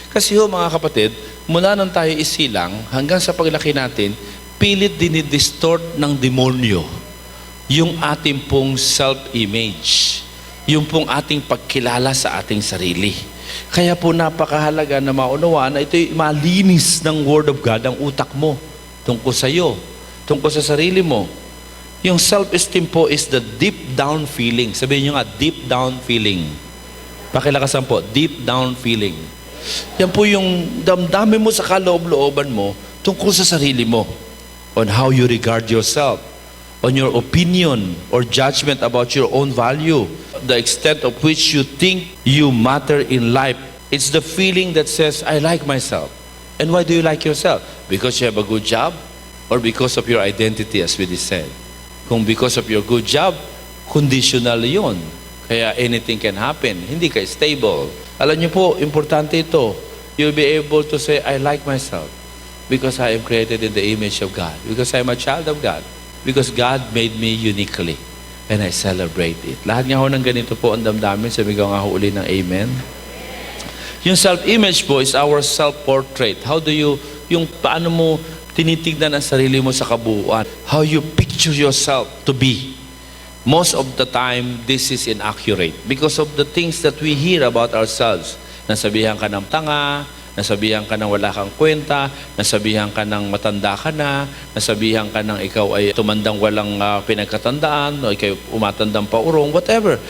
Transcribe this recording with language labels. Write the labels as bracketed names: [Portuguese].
[Filipino] Kasi mga kapatid, mula nang tayo isilang hanggang sa paglaki natin, pilit dinidistort ng demonyo yung ating pong self-image, yung pong ating pagkilala sa ating sarili. Kaya po napakahalaga na maunawaan na ito'y malinis ng Word of God ang utak mo tungkol sa iyo, tungkol sa sarili mo. [English] Yung self-esteem po is the deep down feeling. [Filipino] Sabihin nyo nga, [English] deep down feeling. [Filipino] Pakilakasan po, deep down feeling. Yan po yung damdamin mo sa kaloob-looban mo tungkol sa sarili mo. [English] On how you regard yourself. On your opinion or judgment about your own value. The extent of which you think you matter in life. It's the feeling that says, I like myself. And why do you like yourself? Because you have a good job? Or because of your identity, as we just said? [Filipino] Kung [English] because of your good job, conditional [Filipino] yun. Kaya [English] anything can happen. [Filipino] Hindi ka stable. Alam niyo po, importante ito. [English] You'll be able to say, I like myself. Because I am created in the image of God. Because I am a child of God. Because God made me uniquely. And I celebrate it. [Filipino] Lahat nga ho ng ganito po ang damdamin. Sabigaw nga ho uli ng amen. [English] Yung self-image po is our self-portrait. How do you, [Filipino] yung paano mo tinitignan ang sarili mo sa kabuuan. [English] How you picture yourself to be. Most of the time, this is inaccurate. Because of the things that we hear about ourselves. [Filipino] Nasabihan ka ng tanga, nasabihan ka ng wala kang kwenta, nasabihan ka ng matanda ka na, nasabihan ka ng ikaw ay tumandang walang pinagkatandaan, o ikaw umatandang paurong, whatever.